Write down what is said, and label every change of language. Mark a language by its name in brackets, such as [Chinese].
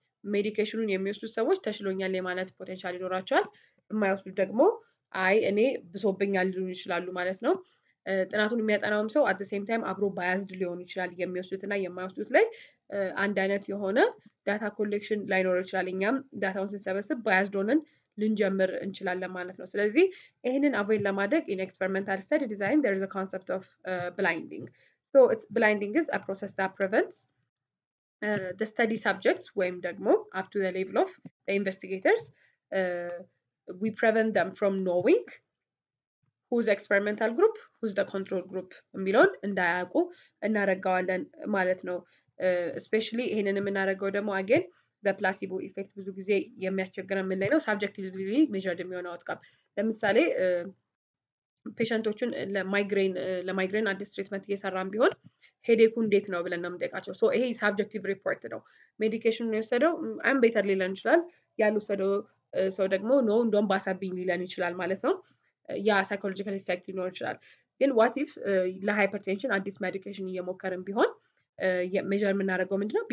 [Amharic] ሜዲኬሽኑን የሚወስዱት ሰዎች ተሽሎኛል የማለት ፖቴንሻል ይኖራቸዋል። የማይወስዱት ደግሞ አይ እኔ ብሶብኛል ሊሉ ይችላሉ ማለት ነው። ጥናቱን የሚያጠናውም ሰው አት ሴም ታይም አብሮ ባያዝድ ሊሆን ይችላል። የሚወስዱት እና የማይወስዱት ላይ አንድ አይነት የሆነ ዳታ ኮሌክሽን ላይኖረው ይችላል። እኛም ዳታውን ስንሰበስብ ባያዝድ ሆነን ልንጀምር እንችላለን ማለት ነው። ስለዚህ ይህንን አቮይድ ለማድረግ ኢን ኤክስፐሪመንታል ስተዲ ዲዛይን [English] there is a concept of blinding. So it's blinding is a process that prevents the study subjects [Amharic] ወይም ደግሞ [English] up to the level of the investigators we prevent them from knowing who's experimental group who's the control group [Amharic] የሚለውን እንዳያውቁ እናደርገዋለን ማለት ነው። [English] especially [Amharic] ይሄንን የምናደርገው ደግሞ again በፕላሲቦ ኢፌክት ብዙ ጊዜ የሚያስቸግረን ምን ላይ ነው? ሳብጀክቲቭሊ ሜዠርድ የሚሆነው አውትካም። ለምሳሌ ፔሸንቶቹን ለማይግሬን አዲስ ትሪትመንት እየሰራን ቢሆን ሄዴኩ እንዴት ነው ብለን ነው የምንጠይቃቸው። ሶ ይሄ ሳብጀክቲቭ ሪፖርት ነው። ሜዲኬሽኑን የወሰደው አም ቤተር ሊለን ይችላል። ያልወሰደው ሰው ደግሞ ኖ እንደውም ባሰብኝ ሊለን ይችላል ማለት ነው። ያ ሳይኮሎጂካል ኢፌክት ሊኖር ይችላል። ግን ዋት ኢፍ ለሃይፐርቴንሽን አዲስ ሜዲኬሽን እየሞከርን ቢሆን ሜዠር የምናደርገው ምንድነው?